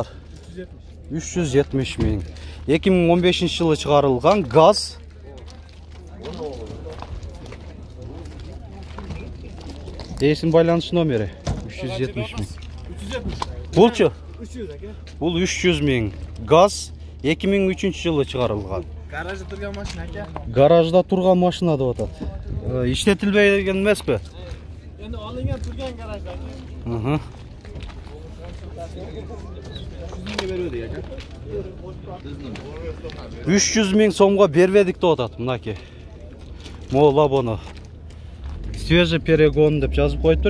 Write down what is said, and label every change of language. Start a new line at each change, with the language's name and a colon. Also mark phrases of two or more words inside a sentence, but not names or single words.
Kyrgyz: 370 миң. 2015 жылы чыгарылган газ. Эсин байланыш номери 370 миң. Булчу? Бул 300 миң. Газ 2003 жылы чыгарылган.
Uzbek: Garajda turgan mashina aka. Garajda turgan mashina
Kyrgyz: деп атат. Иштетилбеген эмеспи?
Uzbek: Endi olingan turgan garajda.
Kyrgyz: 300 миң сомго бербедик деп атат, мынакей. Могу Лабону.
Russian: Свежий перегон
Kyrgyz: деп жазып коюптур.